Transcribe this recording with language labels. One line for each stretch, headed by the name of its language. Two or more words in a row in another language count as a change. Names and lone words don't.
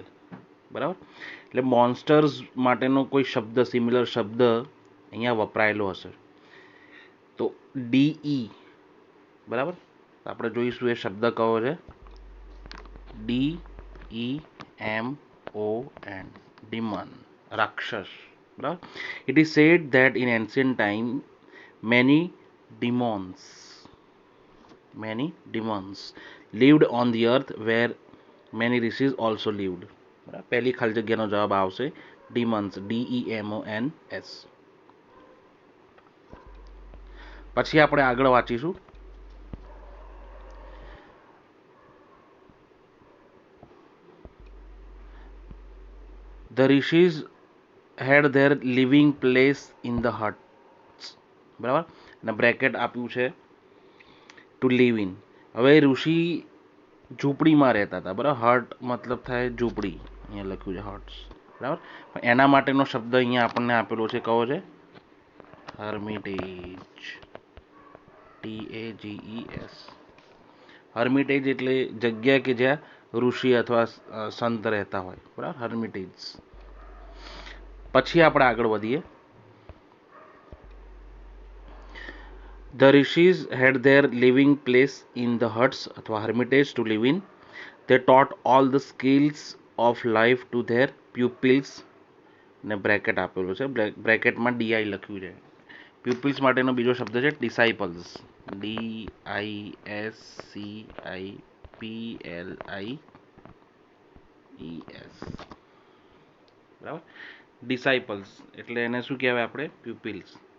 Gujarati: બરાબર, એટલે મોન્સ્ટર્સ માટેનો કોઈ શબ્દ સિમિલર શબ્દ અહીંયા વપરાયેલો હશે તો ડીઈ। બરાબર, આપણે જોઈશું એ શબ્દ કયો છે, DEMON, ડિમન, રાક્ષસ।
English: બરાબર, it is said that in ancient time many demons lived on the earth where many rishis also lived।
Gujarati: બરાબર, પહેલી ખાલી જગ્યાનો જવાબ આવશે demons, DEMONS। પછી આપણે આગળ વાંચીશું।
English: The rishis had their living place in the huts।
Gujarati: બરાબર, અને બ્રેકેટ આપ્યું છે
English: to live in.
Gujarati: હવે ઋષિ ઝૂંપડીમાં રહેતા હતા। બરાબર, હટ મતલબ થાય ઝૂંપડી, અહીંયા લખ્યું છે હટ્સ। બરાબર, એના માટેનો શબ્દ અહીંયા આપણને આપેલો છે, કયો છે હર્મિટેજ, TAGES। હર્મિટેજ એટલે જગ્યા કે જ્યાં ઋષિ અથવા સંત રહેતા હોય। બરાબર, હર્મિટેજ। પછી આપણે આગળ વધીએ।
English: The rishis had their living place in the huts અથવા hermitage to live in. They taught all the skills of life to their pupils
Gujarati: ને બ્રેકેટ આપેલું છે, બ્રેકેટમાં DI લખ્યું છે। પ્યુપિલ્સ માટેનો બીજો શબ્દ છે ડિસાઇપલ્સ, DISCIPLIES। બરાબર, ડિસાઇપલ્સ એટલે એને શું કહેવાય આપણે, પ્યુપિલ્સ।